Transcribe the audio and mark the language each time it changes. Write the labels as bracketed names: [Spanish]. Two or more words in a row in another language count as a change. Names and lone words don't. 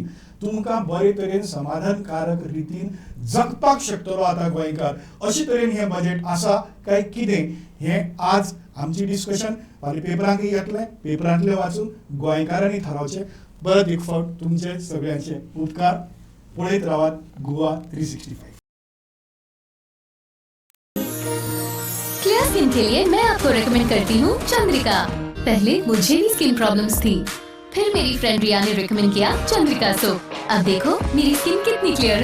[Konkani] तुमकां बरे तरेन समाधानकारक रितीन जगपाक शकतलो आतां गोंयकार अशे तरेन हें बजेट आसा काय कितें हें आज आमची डिस्कशन फाल्यां पेपरांकय येतलें. पेपरांतलें वाचून गोंयकारांनी थारावचें. परत एक फावट तुमचे सगळ्यांचे उपकार. पळयत रावात गोवा 365. [English] clear skin [Hindi] के लिए मैं आपको रेकमेंड करती हूँ चंद्रिका। पहले मुझे भी [English] skin problems [Hindi] थी, फिर मेरी फ्रेंड रिया ने रेकमेंड किया चंद्रिका सोप। अब देखो मेरी स्किन कितनी क्लियर है।